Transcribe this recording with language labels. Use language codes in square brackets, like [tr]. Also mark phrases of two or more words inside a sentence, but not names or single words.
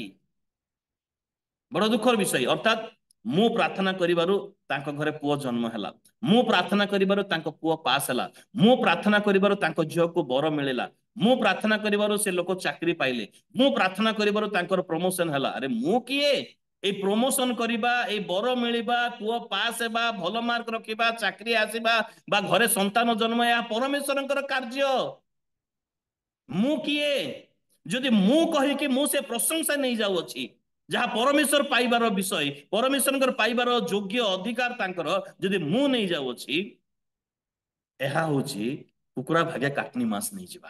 [or] ବଡ଼ ଦୁଃଖର ବିଷୟ। ଅର୍ଥାତ୍ ମୁଁ ପ୍ରାର୍ଥନା କରିବାରୁ ତାଙ୍କ ଘରେ ପୁଅ ଜନ୍ମ ହେଲା, ମୁଁ ପ୍ରାର୍ଥନା କରିବାରୁ ତାଙ୍କ ପୁଅ ପାସ୍ ହେଲା, ମୁଁ ପ୍ରାର୍ଥନା କରିବାରୁ ତାଙ୍କ ଝିଅକୁ ବର ମିଳିଲା, ମୁଁ ପ୍ରାର୍ଥନା କରିବାରୁ ସେ ଲୋକ ଚାକିରି ପାଇଲେ, ମୁଁ ପ୍ରାର୍ଥନା କରିବାରୁ ତାଙ୍କର ପ୍ରମୋଶନ ହେଲା। ଆରେ ମୁଁ କିଏ? ଏଇ ପ୍ରମୋଶନ କରିବା, ଏଇ ବର ମିଳିବା, ପୁଅ ପାସ ହେବା, ଭଲ ମାର୍କ ରଖିବା, ଚାକିରି ଆସିବା ବା ଘରେ ସନ୍ତାନ ଜନ୍ମ, ଏହା ପରମେଶ୍ୱରଙ୍କର କାର୍ଯ୍ୟ। ମୁଁ କିଏ? ଯଦି ମୁଁ କହିକି ମୁଁ ସେ ପ୍ରଶଂସା ନେଇ ଯାଉଅଛି ଯାହା ପରମେଶ୍ୱର ପାଇବାର ବିଷୟ, ପରମେଶ୍ୱରଙ୍କର ପାଇବାର ଯୋଗ୍ୟ ଅଧିକାର ତାଙ୍କର, ଯଦି ମୁଁ ନେଇ ଯାଉଅଛି, ଏହା ହଉଛି କୁକୁଡ଼ା ଭାଗେ କାଟନି ମାସ ନେଇଯିବା।